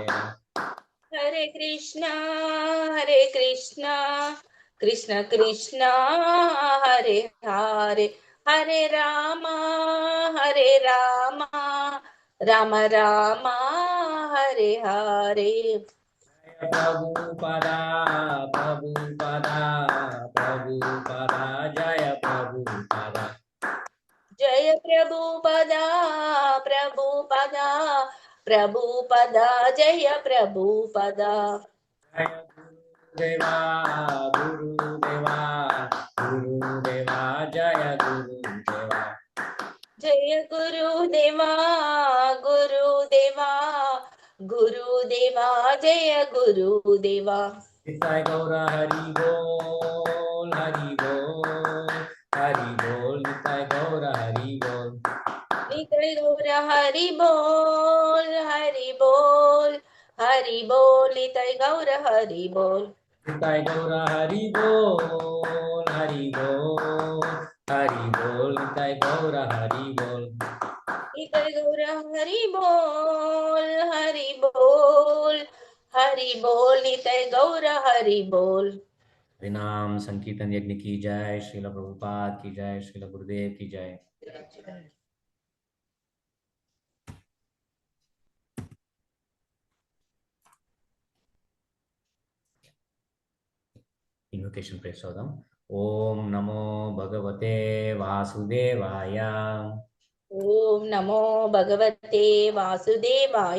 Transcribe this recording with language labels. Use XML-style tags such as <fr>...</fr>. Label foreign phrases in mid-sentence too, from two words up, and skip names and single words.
<sa>हरे कृष्णा कृष्ण कृष्ण हरे हरे, हरे राम राम राम हरे हरे। प्रभुपाद प्रभुपाद प्रभुपाद जय प्रभुपाद. जय प्रभुपदा प्रभुपदा प्रभुपदा जय प्रभुपदा जय गुरुदेव गुरुदेव गुरुदेव जय गुरुदेव. जय गुरुदेवा गुरुदेवा गुरुदेवा जय गुरुदेवा</sa> <bn>নিতাই গৌর হরি বোল হরি বোল হরি বোল নিতাই গৌর হরি বোল. নিকল গৌর হরি বোল হরি বোল হরি বোল নিকল গৌর হরি বোল নিতাই গৌর হরি বোল হরি বোল হরি বোল নিতাই গৌর হরি বোল. নিকল গৌর হরি বোল হরি বোল হরি বোল নিকল গৌর হরি বোল</bn> <hi>हरिनाम संकीर्तन यज्ञ की जय, श्रील प्रभुपाद की जय, श्रील गुरुदेव की जय.</hi> <en>Invocation prayer Sodam.</en> <sa>ॐ नमो भगवते वासुदेवाय. ओम नमो भगवते वासुदेवाय</sa>